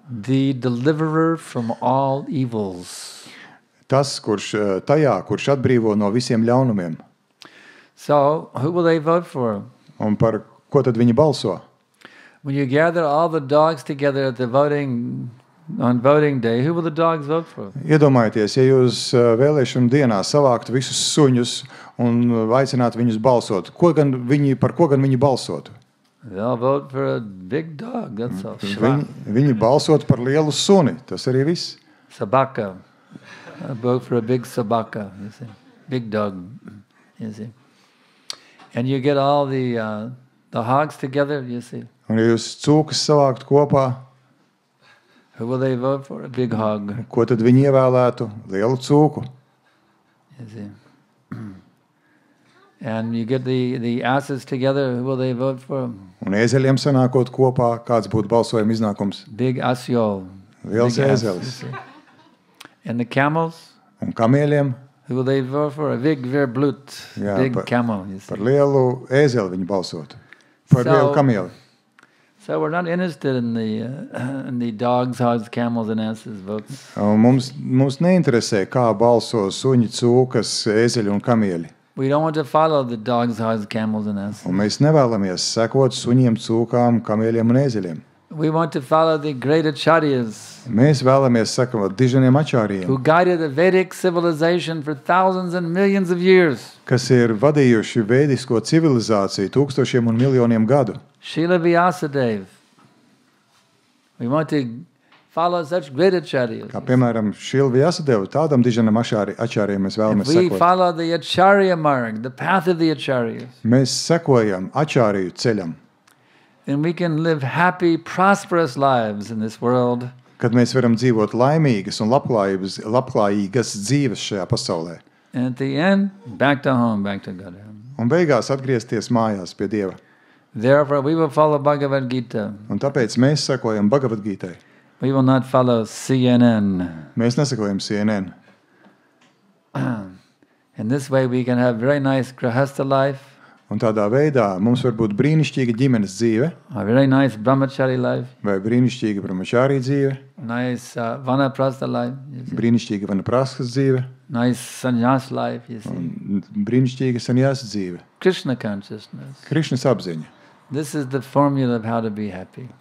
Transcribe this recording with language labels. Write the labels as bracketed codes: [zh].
[en] The deliverer from all evils. [lv] Tas, kurš atbrīvo no visiem ļaunumiem. [en] So, who will they vote for? [lv] Un par ko tad viņi balso? [en] When you gather all the dogs together at the on voting day, who will the dogs vote for? [lv] Iedomājieties, ja jūs vēlēšanu dienā savāktu visus suņus un aicinātu viņus balsot, par ko gan viņi balsotu? [en] They'll vote for a big dog, that's all. [lv] Viņi balsot par lielu suni, tas arī viss. [ru] Sabaka. [en] Vote for a big sabaka, you see. Big dog, you see. And you get all the hogs together, you see. [lv] Un ja jūs cūkas savāktu kopā, [en] who will they vote for? A big hog. [lv] Ko tad viņi ievēlētu? Lielu cūku. [en] You see. And you get the asses together, who will they vote for? [lv] Un ēzeļiem sanākot kopā, kāds būtu balsojuma iznākums? [en] Big asiol. [lv] Liels ēzelis. [en] And the camels? [lv] Un kamieļiem? [en] Who will they vote for? A big verblut. [lv] Jā, [en] big camel. You see. [lv] Par lielu ēzeli viņi balsotu. Par lielu kamieli. [en] So we're not interested in the dogs, hogs, camels, and asses votes. [lv] Mums neinteresē, kā balso suņi, cūkas, ēzeļi un kamieļi. [en] We don't want to follow the dogs, hogs, camels, and asses. [lv] Un mēs nevēlamies sekot suņiem, cūkām, kamieļiem un ēzeļiem. [en] We want to follow the great acharyas. [lv] Mēs vēlamies sekot diženiem ačāriem. [en] Who guided the Vedic civilization for thousands and millions of years. [lv] Kas ir vadījuši vedisko civilizāciju tūkstošiem un miljoniem gadu. [en] Srila Vyasadeva. We want to follow such great acharyas. [lv] Kā piemēram Srila Vyasadeva, tādam diženam ačāriem mēs vēlamies sekot. [en] If we follow the acharya marg, the path of the acharyas. [lv] Mēs sekojam ačāriju ceļam. [en] Then we can live happy, prosperous lives in this world. [lv] Kad mēs varam dzīvot laimīgas un labklājīgas dzīves šajā pasaulē. [en] And at the end, back to home, back to God. [lv] Un beigās atgriezties mājās pie Dieva. [en] Therefore, we will follow Bhagavad Gita. [lv] Un tāpēc mēs sekojam Bhagavad Gītai. [en] We will not follow CNN. [lv] Mēs nesekojam CNN. [en] In this way, we can have very nice grahastha life. [lv] Un tādā veidā mums var būt brīnišķīga ģimenes dzīve. [en] A very nice brahmachari life. [lv] Vai brīnišķīga brahmachari dzīve. [en] Nice vanaprastha life. [lv] Brīnišķīga vanaprasthas dzīve. [en] Nice sannyas life, you see. [lv] Un brīnišķīga sannyasa dzīve. [en] Krishna consciousness. [lv] Krišnas apziņa. [en] This is the formula of how to be happy.